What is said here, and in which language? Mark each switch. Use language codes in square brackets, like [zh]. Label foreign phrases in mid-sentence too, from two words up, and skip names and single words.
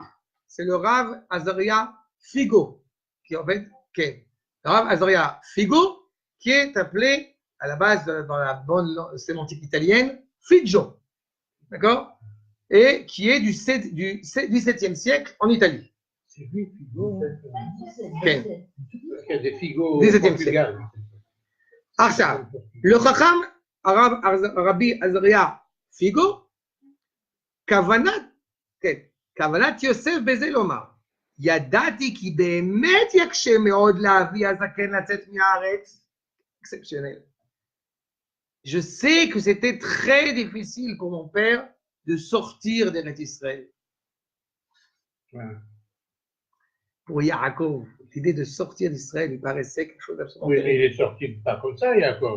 [fr] C'est le Rav Azaria Figo, qui en fait, le Rav Azaria Figo, qui est appelé à la base dans la bonne sémantique italienne, Figgio, d'accord? Et qui est du 7e siècle en Italie. C'est lui, Figo. Okay. Il y a des Figo au 17e Portugal. [he] עכשיו, le חכם רבי עזריה פיגו, כוונת יוסף בזה לומר, ידעתי כי באמת יקשה מאוד להביא הזקן לצאת מהארץ, [fr] exceptionnel. Je sais que c'était très difficile pour mon père de sortir d'Eretz Israël. Ouais. Pour Yaakov, l'idée de sortir d'Israël lui paraissait quelque chose d'absolument. Oui, mais il est sorti pas comme ça, Yaakov.